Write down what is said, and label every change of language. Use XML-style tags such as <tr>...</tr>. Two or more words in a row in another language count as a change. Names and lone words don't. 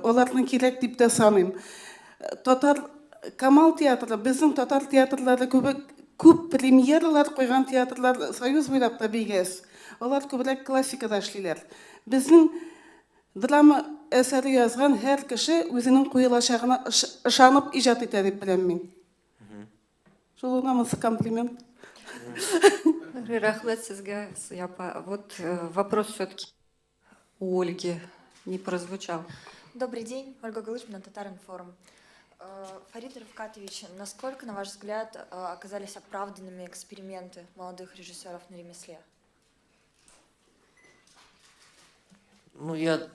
<tt>Аларның кирәк дип тә саныйм. Татар Камал театры, безнең татар театрлары күп премьералар куйган театрлар Союз буйлап та бигәс. Алар күбрәк классикада эшлиләр. Безнең драма әсәре язган һәр кеше үзенең куелачагына ышанып иҗат итә дип беләм мин. Шул намысы комплимент. Рахмет сезгә, Япа.</tt> <ru>Вот вопрос все-таки у Ольги не прозвучал. Добрый день, Ольга Галышина, Татар-Информ. Фарид Равкатович, насколько, на ваш взгляд, оказались оправданными эксперименты молодых режиссеров на ремесле? Ну, я</ru>